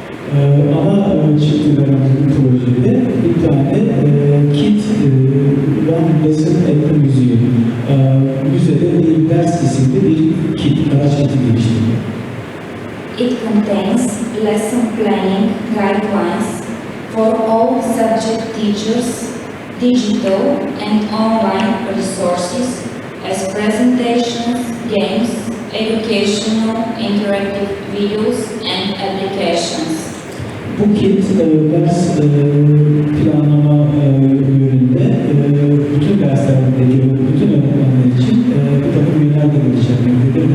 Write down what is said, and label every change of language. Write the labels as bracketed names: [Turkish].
[Turkish] Ana çıktılarımızın projede bir tane kit, [English] one lesson at the museum, [Turkish] müzede bir ders isimli bir kit, araç kiti geliştirdik. [English] It contains lesson planning guidelines for all subject teachers, digital and online resources as presentations, games, educational interactive videos and applications. [Turkish] Bu kit ders planlama yönünde bütün derslerdeki bütün öğretmenler için bir takım yönler de geliştirmektedir.